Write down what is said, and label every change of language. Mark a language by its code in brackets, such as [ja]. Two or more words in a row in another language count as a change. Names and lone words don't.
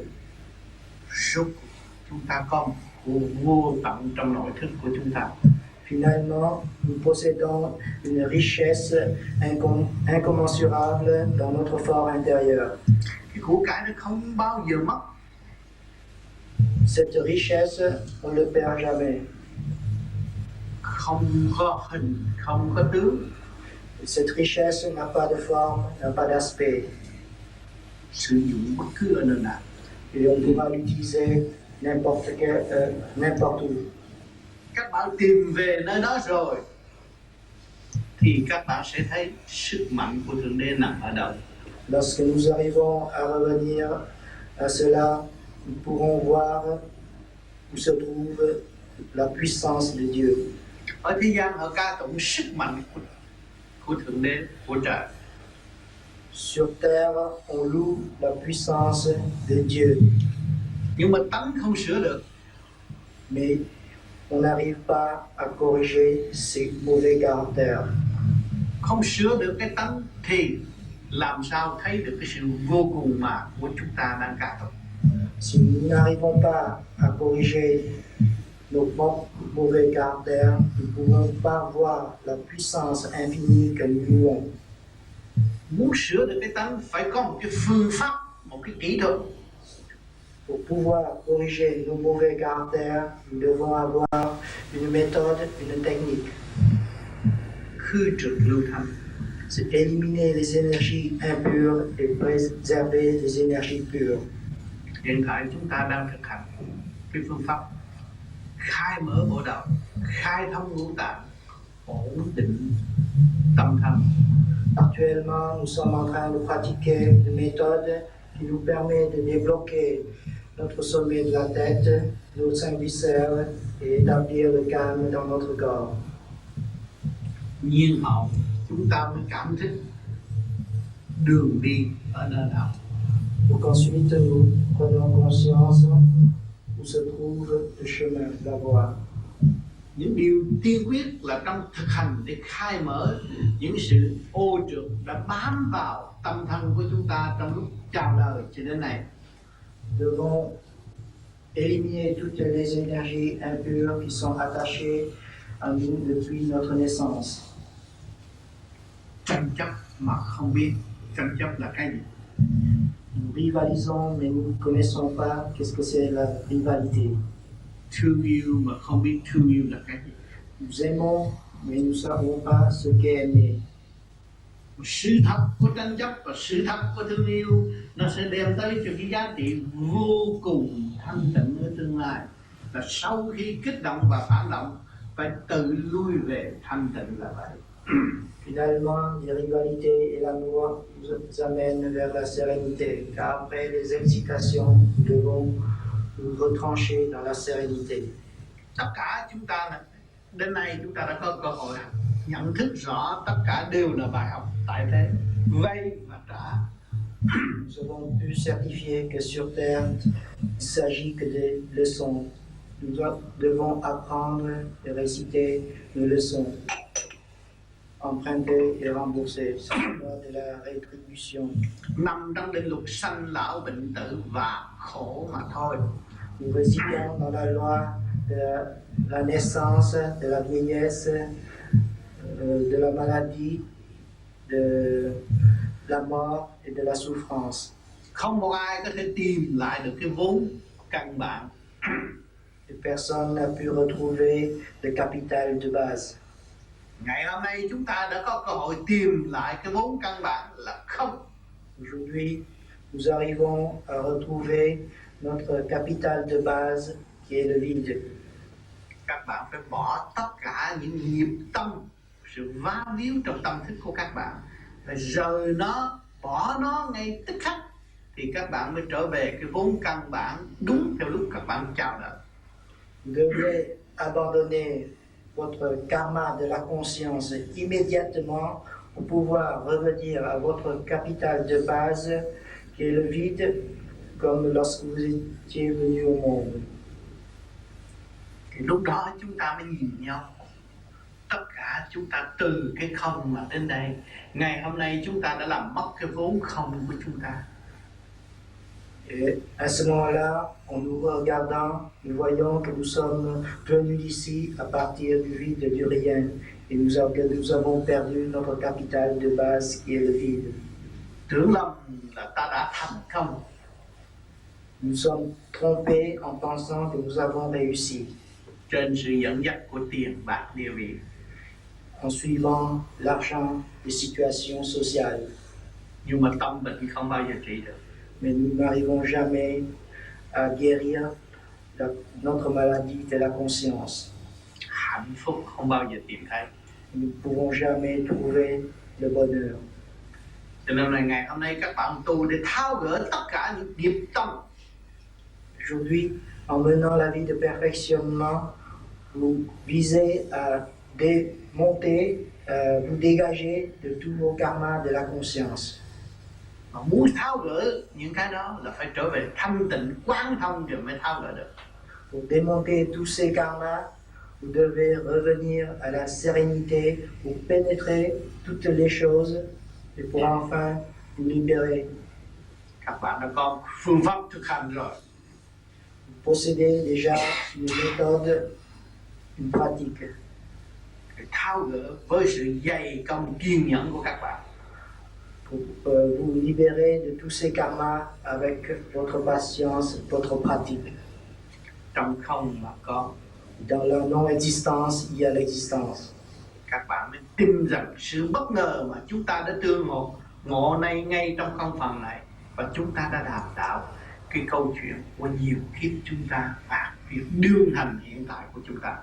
[vi] Rốt cuộc chúng ta có một khu vô tận trong nội thức của chúng ta. [fr] Finalement, nous possédons une richesse incommensurable dans notre fort intérieur. [vi] Cái của cải nó không bao giờ mất. [fr] Cette richesse, on ne le perd jamais. [vi] Không có hình, không có tướng. [fr] Cette richesse n'a pas de forme, n'a pas d'aspect. [vi] Sử dụng bất cứ ở nơi nào. [fr] Et on pourra l'utiliser n'importe où. [vi] Các bạn tìm về nơi đó rồi thì các bạn sẽ thấy sức mạnh của Thượng Đế nằm ở đâu. [fr] Lorsque nous arrivons à revenir à cela, nous pourrons voir où se trouve la puissance de Dieu. [vi] Ở thế gian họ ca tụng sức mạnh của Thượng Đế, của trời. [fr] Sur terre, on loue la puissance de Dieu. [vi] Nhưng mà tánh không sửa được. [fr] Mais on n'arrive pas à corriger ces mauvais caractères. [vi] Không sửa được cái tánh thì làm sao thấy được cái sự vô cùng mà của chúng ta đang ca tụng. [fr] Si nous n'arrivons pas à corriger nos mauvais caractères, nous ne pouvons pas voir la puissance infinie que nous louons. [vi] Muốn sửa được cái tánh phải có một cái phương pháp, một cái kỹ thuật. [fr] Pour pouvoir corriger nos mauvais caractères, nous devons avoir une méthode, une technique. [vi] Khư trừ lưu thanh. [fr] C'est éliminer les énergies impures et préserver les énergies pures. [vi] Hiện tại chúng ta đang thực hành cái phương pháp khai mở bộ đầu, khai thông ngũ tạng, ổn định tâm thanh. [fr] Actuellement, nous sommes en train de pratiquer une méthode qui nous permet de débloquer notre sommet de la tête, nos 5 viscères et établir le calme dans notre corps. [vi] Nhiên hậu chúng ta mới cảm thức đường đi ở nơi nào. [fr] Pour qu'ensuite nous prenions conscience où se trouve le chemin, la voie. [vi] Những điều tiên quyết là trong thực hành để khai mở những sự ô trượt đã bám vào tâm thân của chúng ta trong lúc chào đời cho đến nay. [fr] Devons éliminer toutes les énergies impures qui sont attachées à nous depuis notre naissance. [vi] Tranh chấp mà không biết tranh chấp là cái gì. [fr] Nous rivalisons mais nous ne connaissons pas qu'est-ce que c'est la rivalité. [vi] Thương yêu mà không biết thương yêu là cái gì. [fr] Nous aimons mais nous ne savons pas ce qu'est aimer. [vi] Sự thật của tranh chấp và sự thật của thương yêu nó sẽ đem tới cho cái giá trị vô cùng thanh tịnh ở tương lai. Là sau khi kích động và phản động phải tự lui về thanh tịnh là vậy. [fr] Finalement, les rivalités et l'amour nous amènent vers la sérénité, car après les excitations, nous devons nous retrancher dans la sérénité. [vi] Tất cả chúng ta đến nay chúng ta đã có cơ hội nhận thức rõ tất cả đều là bài học tại thế, vay và trả. [fr] Nous avons pu certifier que sur Terre, il ne s'agit que des leçons. Nous devons apprendre et réciter nos leçons, emprunter et rembourser. C'est de la rétribution. [vi] Nằm trong định luật sanh lão bệnh tử và khổ mà thôi. [fr] Nous résidons dans la loi de la naissance, de la vieillesse, de la maladie, de la mort et de la souffrance. [vi] Không một ai có thể tìm lại được cái vốn căn bản. [fr] Et personne n'a pu retrouver le capital de base. [vi] Ngày hôm nay chúng ta đã có cơ hội tìm lại cái vốn căn bản là không. [fr] Aujourd'hui, nous arrivons à retrouver notre capital de base qui est le vide. [vi] Các bạn phải bỏ tất cả những nghiệp tâm, sự va víu trong tâm thức của các bạn, phải rời nó, bỏ nó ngay tức khắc thì các bạn mới trở về cái vốn căn bản đúng theo lúc các bạn chào đời. [fr] Vous devez abandonner votre karma de la conscience immédiatement pour pouvoir revenir à votre capital de base qui est le vide, comme lorsque vous étiez venu au monde. [vi] Thì lúc đó chúng ta mới nhìn nhau, tất cả chúng ta từ cái không mà đến đây. Ngày hôm nay chúng ta đã làm mất cái vốn không của chúng ta. [fr] Et à ce moment-là, en nous regardant, nous voyons que nous sommes venus d'ici à partir du vide, du rien, et que nous avons perdu notre capital de base qui est le vide. [vi] Tưởng lầm là ta đã thành công. [fr] Nous sommes trompés en pensant que nous avons réussi, [vi] Trên sự dẫn dắt của tiền bạc địa vị. [fr] en suivant l'argent, les situations sociales. [vi] Nhưng mà tâm bệnh không bao giờ trị được. [fr] Mais nous n'arrivons jamais à guérir notre maladie de la conscience. [vi] Hạnh phúc không bao giờ tìm thấy. [fr] Nous ne pouvons jamais trouver le bonheur. [vi] Cho nên là ngày hôm nay các bạn tu để tháo gỡ tất cả những nghiệp tâm. [fr] Aujourd'hui, en menant la vie de perfectionnement, vous visez à démonter, vous dégager de tous vos karmas de la conscience. [vi] Mà muốn tháo gỡ những cái đó là phải trở về thanh tịnh quán thông rồi mới tháo gỡ được. [fr] Pour démonter tous ces karmas, vous devez revenir à la sérénité pour pénétrer toutes les choses et pour enfin vous libérer. [vi] Các bạn đã có phương pháp thực hành rồi. [fr] Vous possédez déjà une méthode, une pratique. [vi] Để tháo gỡ với sự dày công kiên nhẫn của các bạn. [fr] Pour vous libérer de tous ces karmas avec votre patience, votre pratique. [vi] Trong không mà có. [fr] Dans la non-existence, il y a l'existence. [vi] Các bạn mới tin rằng sự bất ngờ mà chúng ta đã tương ngộ này ngay trong không phần này, và chúng ta đã đàm đạo cái câu chuyện của nhiều kiếp chúng ta và việc đương hành hiện tại của chúng ta.